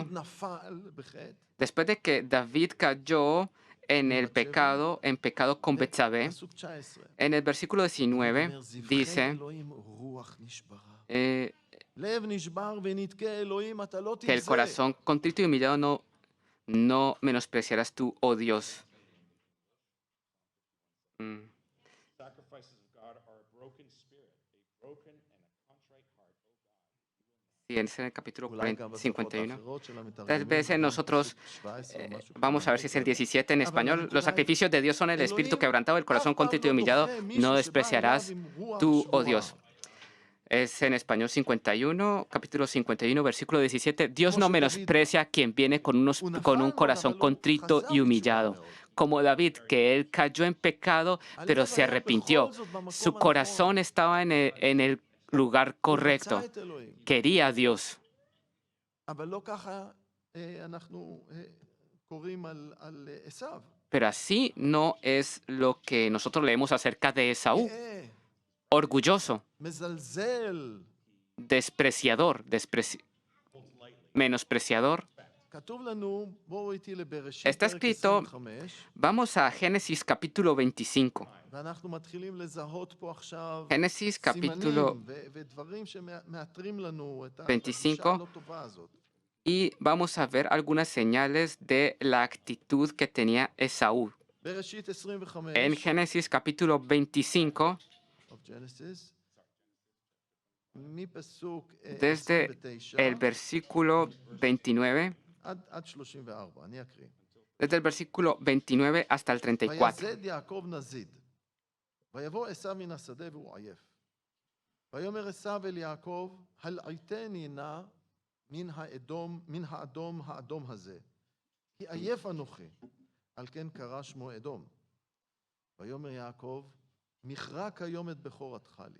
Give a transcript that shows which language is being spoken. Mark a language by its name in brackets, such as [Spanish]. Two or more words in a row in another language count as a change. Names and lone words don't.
[Spanish] Después de que David cayó en pecado con Betsabé, en el versículo 19 dice que el corazón contrito y humillado no menospreciarás tú, oh Dios. [English] Sacrifices of God are a broken spirit, a broken and a contrite heart, O God. [Spanish] Sí, es en el capítulo [Hebrew] אולי גם בשפות [Spanish] 51. [Hebrew] האחרות של המתרגמים, [Spanish] Tal vez en [Hebrew] וגם [Spanish] nosotros, [Hebrew] פסוק 17 או משהו [Spanish] vamos [Hebrew] כזה, [Spanish] a [Hebrew] אני [Spanish] ver [Hebrew] לא [Spanish] si es el [Hebrew] זוכר. [Spanish] 17 en [Hebrew] אבל [Spanish] español. [Hebrew] הנקודה [Spanish] Los [Hebrew] היא, [Spanish] sacrificios de Dios son el espíritu [Hebrew] אלוהים [Spanish] quebrantado, el corazón [Hebrew] אף פעם [Spanish] contrito y [Hebrew] לא [Spanish] humillado. [Hebrew] דוחה [Spanish] No [Hebrew] מישהו שבא אליו [Spanish] despreciarás [Hebrew] עם רוח [Spanish] tú, oh [Hebrew] שבורה. [Spanish] Dios. Es en español 51, capítulo 51, versículo 17. Dios [Hebrew] כמו [Spanish] no [Hebrew] שדוד, [Spanish] menosprecia a quien viene con un [Hebrew] הוא נפל [Spanish] corazón [Hebrew] מאוד, אבל הוא [Spanish] contrito [Hebrew] חזר [Spanish] y [Hebrew] בתשובה [Spanish] humillado. [Hebrew] מאוד. [Spanish] Como David, que él cayó en pecado, pero [Hebrew] הלב [Spanish] se [Hebrew] היה [Spanish] arrepintió. [Hebrew] בכל זאת במקום [Spanish] Su [Hebrew] הנכון. [Spanish] corazón estaba en el lugar [Hebrew] הוא רצה [Spanish] correcto. [Hebrew] את אלוהים. [Spanish] Quería a Dios. [Hebrew] אבל לא ככה אנחנו קוראים על עשיו. [Spanish] Pero así no es lo que nosotros leemos acerca de Esaú. [Hebrew] גאה, [Spanish] Orgulloso, [Hebrew] מזלזל. [Spanish] despreciador, menospreciador. [Hebrew] כתוב לנו, בואו איתי לבראשית, [Spanish] Está [Hebrew] פרק [Spanish] escrito, [Hebrew] 25, [Spanish] vamos a Génesis capítulo 25. [Hebrew] ואנחנו מתחילים לזהות פה עכשיו [Spanish] Génesis capítulo [Hebrew] סימנים ודברים שמאתרים לנו את [Spanish] 25. [Hebrew] הגישה הלא טובה הזאת. [Spanish] Y vamos a ver algunas señales de la actitud que tenía Esaú. [Hebrew] בראשית 25, [Spanish] En Génesis capítulo 25, [English] of Genesis, [Hebrew] מפסוק [Spanish] desde 29 el versículo 29, [Hebrew] עד 34, אני אקריא. [Spanish] desde el versículo 29 hasta el 34. [Hebrew] ויזד יעקב נזיד, ויבוא עשיו מן השדה והוא עייף. ויאמר עשיו אל יעקב, הלעיתני נא מן האדום הזה, כי עייף אנוכי, על כן קרא שמו אדום. ויאמר יעקב, מכרה כיום את בכורתך לי.